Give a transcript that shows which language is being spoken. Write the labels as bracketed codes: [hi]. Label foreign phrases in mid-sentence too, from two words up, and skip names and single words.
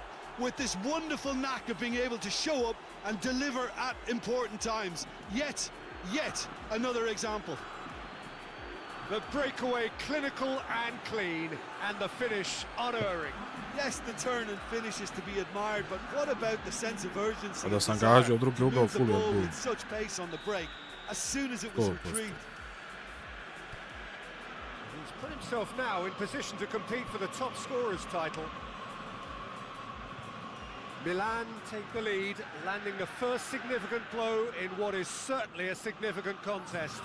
[en] with this wonderful knack of being able to show up and deliver at important times. Yet another example. The breakaway clinical and clean, and the finish unerring. Yes, the turn and finish is to be admired, but what about the sense of urgency? [sr] Kada [en] and [sr] sam [en] desire [sr] gađao drugi [en] to [sr] ugao [en] move the full ball [sr] gol. [en] with such pace on the break as soon as it was Goal post. retrieved? He's put himself now in position to compete for the top scorer's title. Milan take the lead, landing the first significant blow in what is certainly a significant contest.